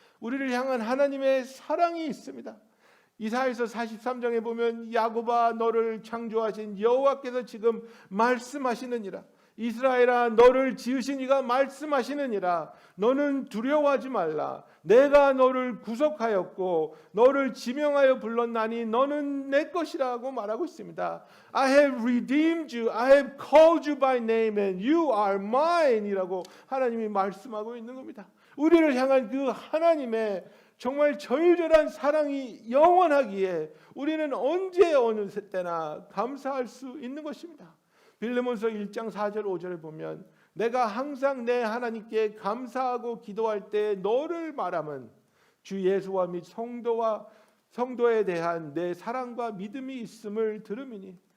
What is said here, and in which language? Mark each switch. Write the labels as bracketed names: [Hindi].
[Korean] 우리를 향한 하나님의 사랑이 있습니다. 이사야서 43장에 보면 야곱아 너를 창조하신 여호와께서 지금 말씀하시느니라. 이스라엘아 너를 지으신 이가 말씀하시느니라. 너는 두려워하지 말라. 내가 너를 구속하였고 너를 지명하여 불렀나니 너는 내 것이라고 말하고 있습니다. [English] I have redeemed you. I have called you by name and you are mine [Korean] 이라고 하나님이 말씀하고 있는 겁니다. 우리를 향한 그 하나님의 정말 절절한 사랑이 영원하기에 우리는 언제 어느 때나 감사할 수 있는 것입니다. 빌레몬서 1장 4절 5절에 보면 내가 항상 내 하나님께 감사하고 기도할 때 너를 말함은 주 예수와 및 성도에 대한 내 사랑과 믿음이 있음을 들음이니.